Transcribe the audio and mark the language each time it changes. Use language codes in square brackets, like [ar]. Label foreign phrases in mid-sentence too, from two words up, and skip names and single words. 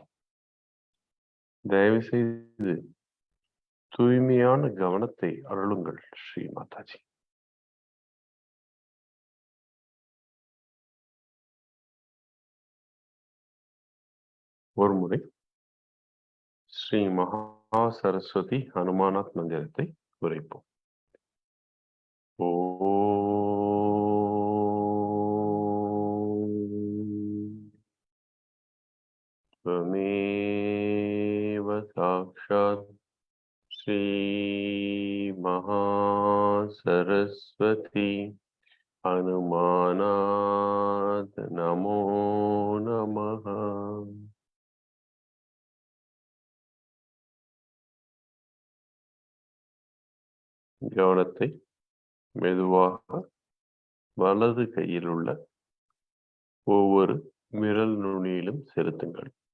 [ta] தயவு செய்து தூய்மையான கவனத்தை அருளுங்கள் ஸ்ரீ மாதாஜி. ஒரு முறை ஸ்ரீ மகா சரஸ்வதி ஹனுமானாத் மந்திரத்தை உரைப்போம். [sa] त्वमेव साक्षात् श्री महासरस्वती हनुमानात् नमो नमः. [ta] கவனத்தை மெதுவாக வலது கையில் உள்ள ஒவ்வொரு விரல் நுனியிலும் செலுத்துங்கள்.